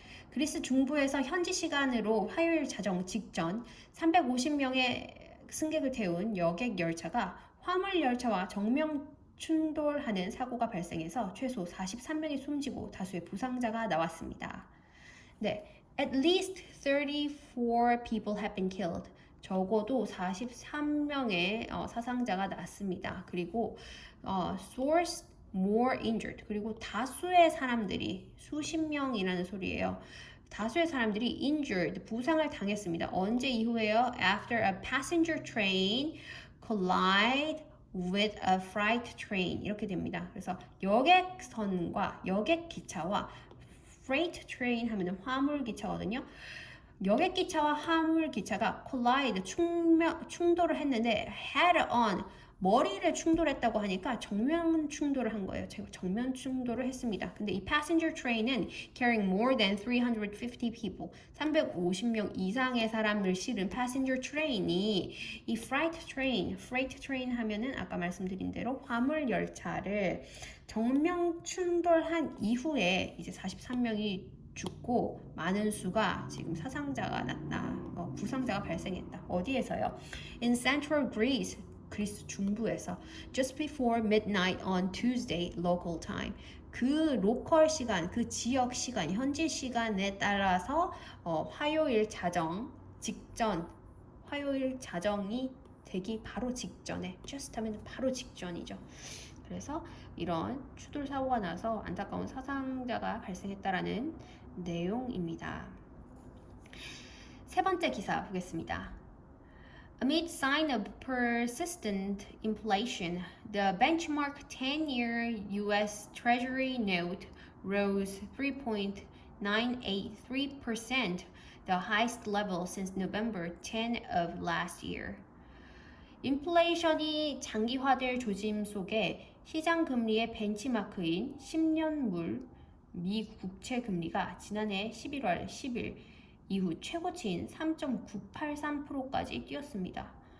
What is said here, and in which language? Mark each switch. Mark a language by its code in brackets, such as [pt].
[ko] 그리스 중부에서 현지 시간으로 화요일 자정 직전 350명의 승객을 태운 여객 열차가 화물 열차와 정면 충돌하는 사고가 발생해서 최소 43명이 숨지고 다수의 부상자가 나왔습니다. [en] 네, at least 34 people have been killed. [ko] 적어도 43명의 사상자가 났습니다. 그리고 [en] source more injured. [ko] 그리고 다수의 사람들이 수십 명이라는 소리예요. 다수의 사람들이 injured, 부상을 당했습니다. 언제 이후에요? [en] After a passenger train collide with a freight train [ko] 이렇게 됩니다. 그래서 여객선과 여객 기차와 freight train 하면은 화물 기차거든요. 여객 기차와 화물 기차가 collide 충돌을 했는데 head on 머리를 충돌했다고 하니까 정면 충돌을 한 거예요. 제가 정면 충돌을 했습니다. 근데 이 passenger train은 [en] carrying more than 350 people [ko] 350명 이상의 사람을 실은 passenger train이 이 freight train 하면은 아까 말씀드린 대로 화물 열차를 정면 충돌한 이후에 이제 43명이 죽고 많은 수가 지금 사상자가 났다. 부상자가 발생했다. 어디에서요? [en] In central Greece, [ko] 그리스 중부에서 [en] just before midnight on Tuesday local time. [ko] 그 로컬 시간, 그 지역 시간, 현지 시간에 따라서 화요일 자정 직전 화요일 자정이 되기 바로 직전에, just 하면 바로 직전이죠. 그래서 이런 추돌 사고가 나서 안타까운 사상자가 발생했다라는 내용입니다. 세 번째 기사 보겠습니다. [en] Amid sign of persistent inflation, the benchmark 10-year U.S. Treasury note rose 3.983%, the highest level since November 10 of last year. [ko] 인플레이션이 장기화될 조짐 속에 시장 금리의 벤치마크인 10년물 미 국채 금리가 지난해 11월 10일 이후 최고치인 3.983%까지 뛰었습니다.